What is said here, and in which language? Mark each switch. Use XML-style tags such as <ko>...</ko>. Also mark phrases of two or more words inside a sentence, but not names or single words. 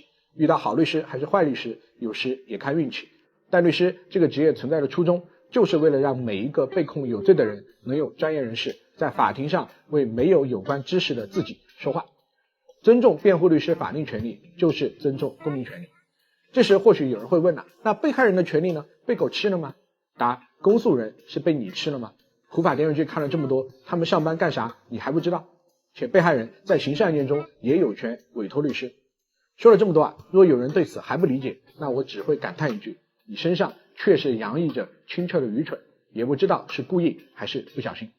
<zh>遇到好律師還是壞律師，有時也看運氣。但律師這個職業存在的初衷，就是為了讓每一個被控有罪的人能有專業人士在法庭上為沒有有關知識的自己說話。尊重辯護律師法定權利，就是尊重公民權利。這時或許有人會問了，那被害人的權利呢？被狗吃了嗎？答：公訴人是被你吃了嗎？普法電視劇看了這麼多，他們上班幹啥你還不知道？且被害人在刑事案件中也有權委託律師。說了這麼多如果有人對此還不理解，那我只會感嘆一句：你身上確實洋溢着清澈的愚蠢，也不知道是故意還是不小心。</zh>